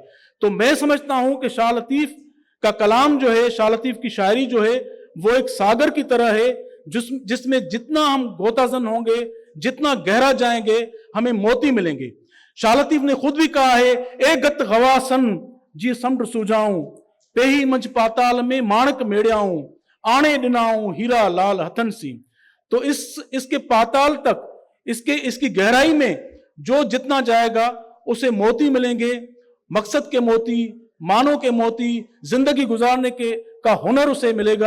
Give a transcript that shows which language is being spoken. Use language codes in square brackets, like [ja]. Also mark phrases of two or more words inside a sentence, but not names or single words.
[ur] تو میں سمجھتا ہوں کہ شاہ لطیف کا کلام جو ہے, شاہ لطیف کی شاعری جو ہے وہ ایک ساگر کی طرح ہے جس میں جتنا ہم غوطہ زن ہوں گے, جتنا گہرا جائیں گے, ہمیں موتی ملیں گے. شاہ لطیف نے خود بھی کہا ہے [sd] اے گت غواسن جی سمڈ سوجاؤں پیہی منچ پاتال میں مانک میڑیاؤں آنے ڈناؤں ہیرا لال ہتن سی. [ur] تو اس کے پاتال تک, اس کی گہرائی میں جو جتنا جائے گا اسے موتی ملیں گے, مقصد کے موتی, معنوں کے موتی, زندگی گزارنے کا ہنر اسے ملے گا.